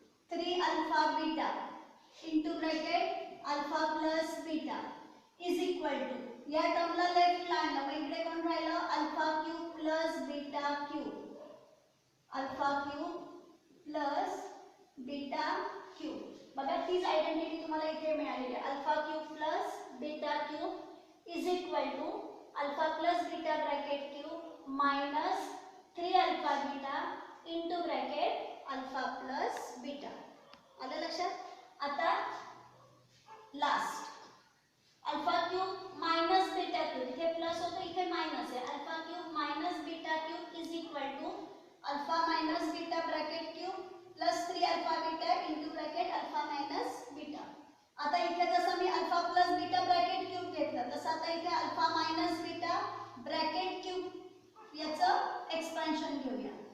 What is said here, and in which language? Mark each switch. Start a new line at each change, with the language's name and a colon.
English: -3 alpha beta into bracket alpha plus beta is equal to,
Marathi: या टर्मला लेफ्टला आणलं मग इकडे कोण राहिलं
English: Alpha cube plus beta cube, alpha cube plus beta cube.
Marathi: बघा तीच आयडेंटिटी तुम्हाला इथे मिळालेली आहे.
English: Alpha cube plus beta cube is equal to alpha plus beta bracket cube 3 alpha beta into bracket alpha plus beta.
Marathi: आलं लक्षात.
English: आता last alpha cube minus beta cube,
Marathi: इथे प्लस होतं इथे मायनस आहे.
English: Alpha cube minus beta cube is equal to alpha minus beta bracket cube plus 3 alpha beta into bracket alpha minus beta.
Marathi: आता इथे जसं मी
English: alpha plus beta bracket cube
Marathi: घेतलं तसं आता इथे
English: alpha minus beta bracket cube
Marathi: याचं expansion घेऊया.